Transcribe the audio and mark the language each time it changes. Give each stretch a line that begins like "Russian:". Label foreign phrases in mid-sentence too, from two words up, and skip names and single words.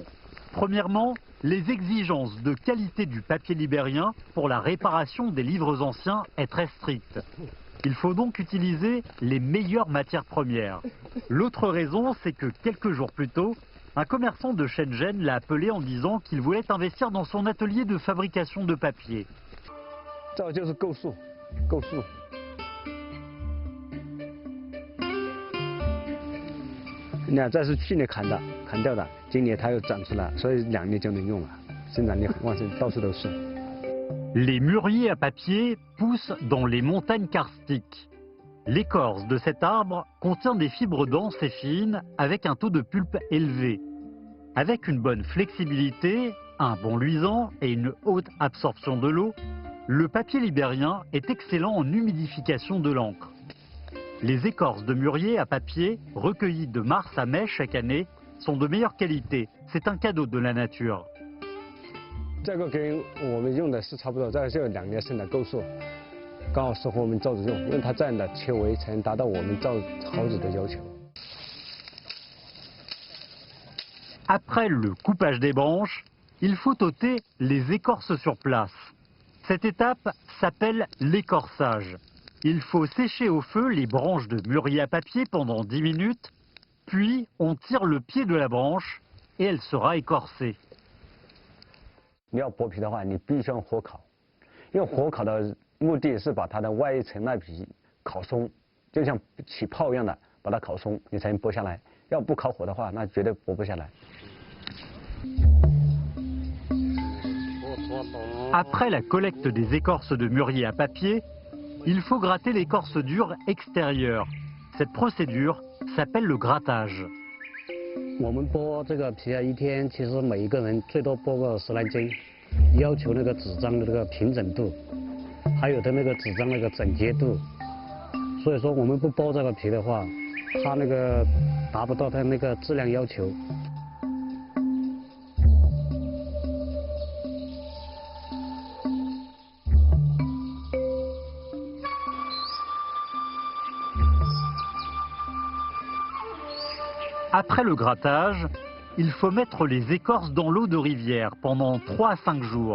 French: Premièrement, les exigences de qualité du papier libérien pour la réparation des livres anciens est très stricte. Il faut donc utiliser les meilleures matières premières. L'autre raison, c'est que quelques jours plus tôt, un commerçant de Shenzhen l'a appelé en disant qu'il voulait investir dans son atelier de fabrication de papier.
Chinese: 这就是构树。那这是去年砍掉的，今年它又长出来，所以2年就能用了，生长力很旺盛，到处都是。
French: Les mûriers à papier poussent dans les montagnes karstiques. L'écorce de cet arbre contient des fibres denses et fines avec un taux de pulpe élevé. Avec une bonne flexibilité, un bon luisant et une haute absorption de l'eau, le papier libérien est excellent en humidification de l'encre. Les écorces de mûrier à papier, recueillies de mars à mai chaque année, sont de meilleure qualité. C'est un cadeau de la nature.
Chinese: 这个跟我们用的是差不多，这个就2年生的构树，刚好适合我们造纸用，因为它这样的切围才能达到我们造好纸的要求。
French: Après le coupage des branches, il faut ôter les écorces sur place. Cette étape s'appelle l'écorçage. Il faut sécher au feu les branches de mûrier à papier pendant 10 minutes, puis on tire le pied de la branche et elle sera écorcée.
Chinese: 你要剥皮的话，你必须用火烤，用火烤的目的是把它的外层那皮烤松，就像起泡一样的，把它烤松，你才能剥下来。要不烤火的话，那绝对剥不下来。
French: Après la collecte des écorces de mûrier à papier, il faut gratter l'écorce dure extérieure. Cette procédure s'appelle le grattage.
Chinese: 我们剥这个皮啊，一天其实每一个人最多剥个10来斤，要求那个纸张的那个平整度，还有的那个纸张那个整洁度。所以说我们不剥这个皮的话，它那个达不到它那个质量要求。
French: Après le grattage, il faut mettre les écorces dans l'eau de rivière pendant 3 à 5 jours.